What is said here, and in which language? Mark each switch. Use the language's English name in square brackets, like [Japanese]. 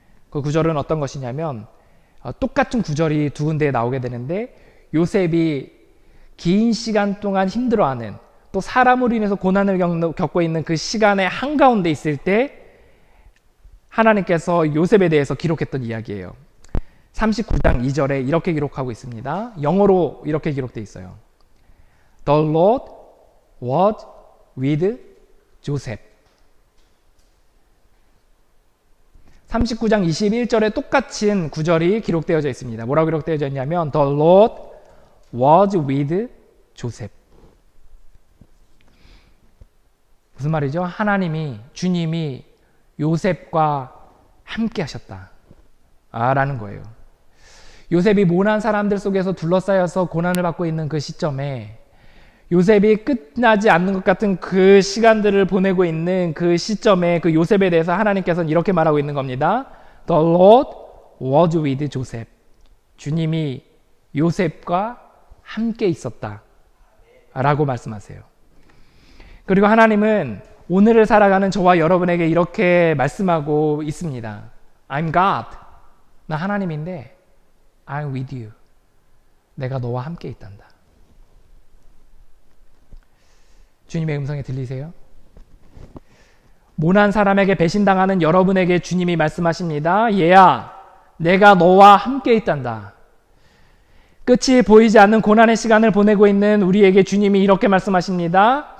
[Korean] 그 구절은 어떤 것이냐면 똑같은 구절이 두 군데에 나오게 되는데 요셉이 긴 시간 동안 힘들어하는 또 사람으로 인해서 고난을 겪고 있는 그 시간의 한가운데 있을 때 하나님께서 요셉에 대해서 기록했던 이야기예요. 39장 2절에 이렇게 기록하고 있습니다. 영어로 이렇게 기록되어 있어요. [English] The Lord was with Joseph. [Korean] 39장 21절에 똑같은 구절이 기록되어져 있습니다. 뭐라고 기록되어져 있냐면 [English] The Lord was with Joseph. [Korean] 무슨 말이죠? 하나님이, 주님이 요셉과 함께 하셨다 라는 거예요. 요셉이 모난 사람들 속에서 둘러싸여서 고난을 받고 있는 그 시점에 요셉이 끝나지 않는 것 같은 그 시간들을 보내고 있는 그 시점에 그 요셉에 대해서 하나님께서는 이렇게 말하고 있는 겁니다. [English] The Lord was with Joseph. [Korean] 주님이 요셉과 함께 있었다 라고 말씀하세요. 그리고 하나님은 오늘을 살아가는 저와 여러분에게 이렇게 말씀하고 있습니다. [English] I'm God. [Korean] 나 하나님인데 [English] I'm with you. [Korean] 내가 너와 함께 있단다. 주님의 음성이 들리세요? 모난 사람에게 배신당하는 여러분에게 주님이 말씀하십니다. 얘야, 내가 너와 함께 있단다. 끝이 보이지 않는 고난의 시간을 보내고 있는 우리에게 주님이 이렇게 말씀하십니다.